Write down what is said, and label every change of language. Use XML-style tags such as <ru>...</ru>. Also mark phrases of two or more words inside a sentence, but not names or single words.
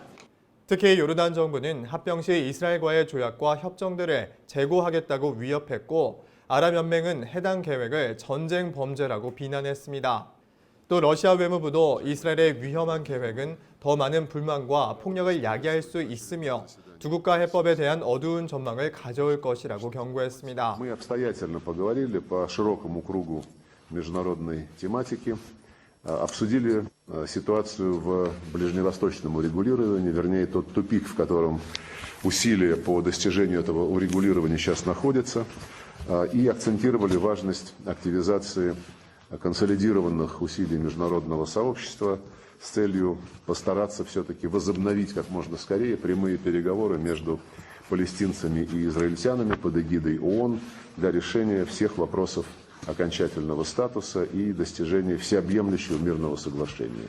<ko>특히 요르단 정부는 합병 시 이스라엘과의 조약과 협정들을 재고하겠다고 위협했고 아랍연맹은 해당 계획을 전쟁 범죄라고 비난했습니다. 또 러시아 외무부도 이스라엘의 위험한 계획은 더 많은 불만과 폭력을 야기할 수 있으며 두 국가 해법에 대한 어두운 전망을 가져올 것이라고 경고했습니다.</ko> <ru>международной тематики, обсудили ситуацию в ближневосточном урегулировании, вернее тот тупик, в котором усилия по достижению этого урегулирования сейчас находятся, и акцентировали важность активизации консолидированных усилий международного сообщества с целью постараться все-таки возобновить как можно скорее прямые переговоры между палестинцами и израильтянами под эгидой ООН для решения всех вопросов окончательного статуса и достижения всеобъемлющего мирного соглашения.</ru>